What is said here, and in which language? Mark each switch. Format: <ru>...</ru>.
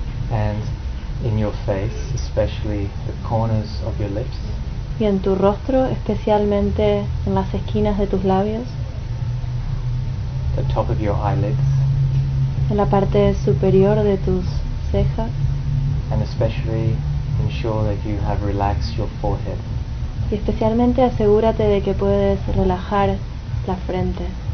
<en>And in your face, especially the corners of your lips.</en> <es>Y en tu rostro, especialmente en las esquinas de tus labios.</es> <en>The top of your eyelids.</en> <es>En la parte superior de tus cejas.</es> <en>And especially ensure that you have relaxed your forehead.</en> <es>Y especialmente asegúrate de que puedes relajar la frente.</es>